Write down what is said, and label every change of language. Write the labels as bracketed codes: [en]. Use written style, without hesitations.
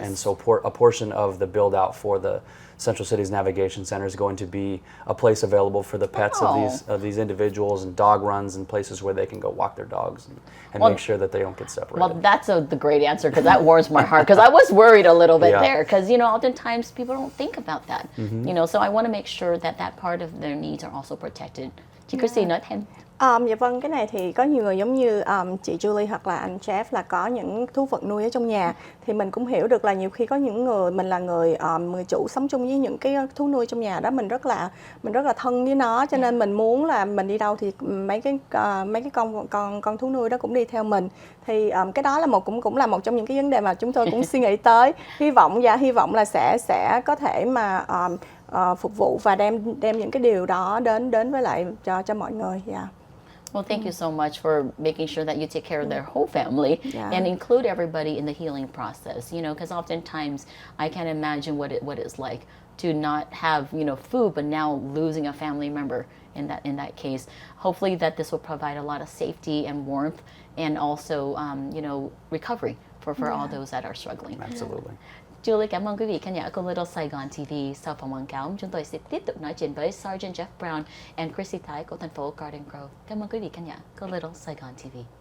[en] and so a portion of the build out for the Central City's Navigation Center is going to be a place available for the pets of these individuals, and dog runs and places where they can go walk their dogs and make sure that they don't get separated. Well, that's the great answer, because that warms my heart, because I was worried a little bit Yeah. there, because oftentimes people don't think about that. So I want to make sure that part of their needs are also protected. [vi] Chị Chrissy nói thêm. Dạ vâng, cái này thì có nhiều người giống như chị Julie hoặc là anh Jeff là có những thú vật nuôi ở trong nhà, thì mình cũng hiểu được là nhiều khi có những người, mình là người chủ sống chung với những cái thú nuôi trong nhà đó, mình rất là thân với nó, cho nên mình muốn là mình đi đâu thì mấy cái con thú nuôi đó cũng đi theo mình. Thì cái đó là cũng là một trong những cái vấn đề mà chúng tôi cũng suy nghĩ tới. Hy vọng là sẽ có thể mà phục vụ và đem những cái điều đó đến với lại cho mọi người. [en] Yeah. Well, thank you so much for making sure that you take care of their whole family and include everybody in the healing process. Because oftentimes I can't imagine what it's like to not have food, but now losing a family member in that case. Hopefully that this will provide a lot of safety and warmth, and also recovery for all those that are struggling. Absolutely. [vi] Julie, cảm ơn quý vị khán giả của Little Saigon TV. Sau phòng quảng cáo, chúng tôi sẽ tiếp tục nói chuyện với Sergeant Jeff Brown and Chrissy Thái của thành phố Garden Grove. Cảm ơn quý vị khán giả của Little Saigon TV.